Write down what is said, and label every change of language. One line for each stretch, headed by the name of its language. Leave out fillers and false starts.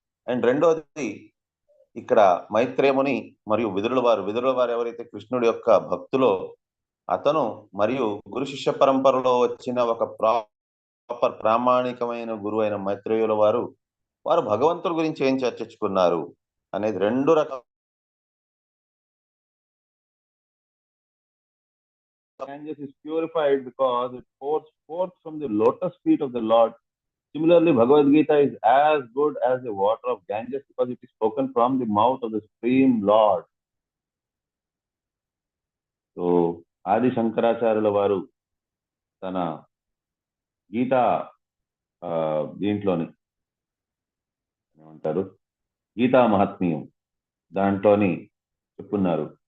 Telugu: And రెండోది, ఇక్కడ మైత్రేయముని మరియు విదురుల వారు ఎవరైతే కృష్ణుడి యొక్క భక్తులో అతను మరియు గురు శిష్య పరంపరలో వచ్చిన ఒక ప్రాపర్ ప్రామాణికమైన గురువు అయిన మైత్రేయుల వారు భగవంతుడి గురించి ఏం చర్చించుకున్నారు అనేది 2 రకాల
English: Ganges is purified because it pours forth from the lotus feet of the Lord. Similarly, Bhagavad Gita is as good as the water of Ganges because it is spoken from the mouth of the Supreme Lord.
Telugu: So, Adi Shankaracharya varu tana Gita దీంట్లోని ఏమంటారు, గీతా మహాత్మ్యం దాంట్లోని చెప్పున్నారు.